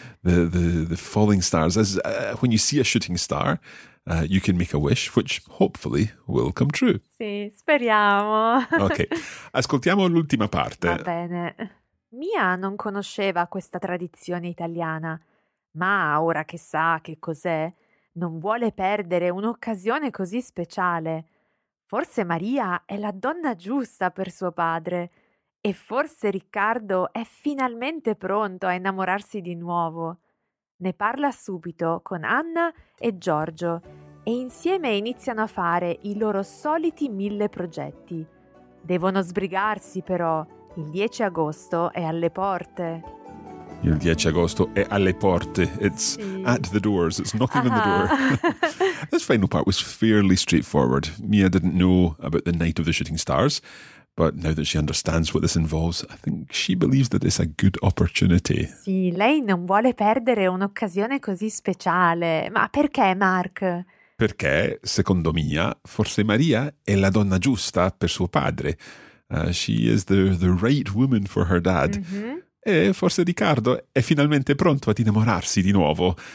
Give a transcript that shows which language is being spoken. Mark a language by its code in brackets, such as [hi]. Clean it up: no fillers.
[en] The falling stars, when you see a shooting star, you can make a wish, which hopefully will come true. [it] Sì, speriamo. Ok, ascoltiamo l'ultima parte. Va bene. Mia non conosceva questa tradizione italiana, ma ora che sa che cos'è, non vuole perdere un'occasione così speciale. Forse Maria è la donna giusta per suo padre, e forse Riccardo è finalmente pronto a innamorarsi di nuovo. Ne parla subito con Anna e Giorgio e insieme iniziano a fare i loro soliti 1000 progetti. Devono sbrigarsi però, il 10 agosto è alle porte. Il 10 agosto è alle porte. It's sì. [en] At the doors, it's knocking on the door. This final part was fairly straightforward. Mia didn't know about the night of the shooting stars. But now that she understands what this involves, I think she believes that it's a good opportunity. [it] Sì, lei non vuole perdere un'occasione così speciale. Ma perché, Mark? Perché, secondo Mia, forse Maria è la donna giusta per suo padre. [en] She is the right woman for her dad. Mm-hmm. [it] E forse Ricardo è finalmente pronto ad innamorarsi di nuovo.